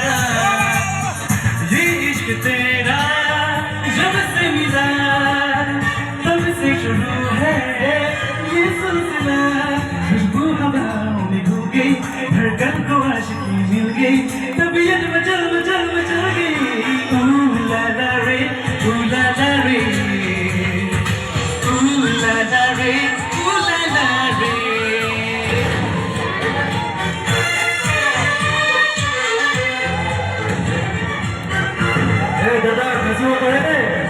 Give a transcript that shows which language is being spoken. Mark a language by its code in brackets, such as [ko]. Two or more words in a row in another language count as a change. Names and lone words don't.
[hi] ये इश्क तेरा जब से मिला, तब से शुरू है ये सिलसिला, खुशबू हवाओं में खो गई, धड़कन को आशिकी मिल गई, तबीयत मचल मचल मचल गई। ला ला रे, ला ला रे, la la re, la la re. Hey, दादा कैसे हो पड़े?